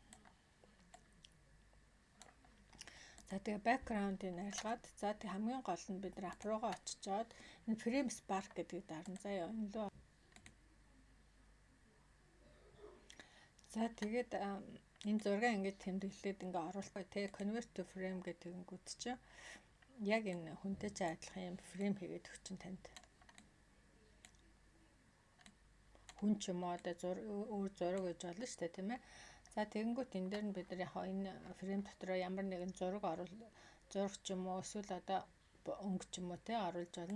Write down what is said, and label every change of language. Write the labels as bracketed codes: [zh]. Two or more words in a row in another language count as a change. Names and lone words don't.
[mn] За тэгээ background-ыг арилгаад за тэг хамгийн гол нь бид нар ап руугаа очиж жоод энэ [en] frame spark [mn] гэдгийг дарна. За энэ лөө за тэгээд энэ зургаа ингэж тэмдэглээд ингээ оруулах те [en] convert to frame [mn] гэдэг ингүүд чинь яг энэ хүнтэй ч адилхан юм фрейм хийгээд өгч чинь танд. Хүн ч юм уу одоо өөр зураг гэж болно шүү дээ тийм ээ. За тэгэнгүүт энэ дээр нь бид нар яг энэ фрейм дотроо ямар нэгэн зураг ч юм уу эсвэл одоо өнгө ч юм уу те оруулж болно.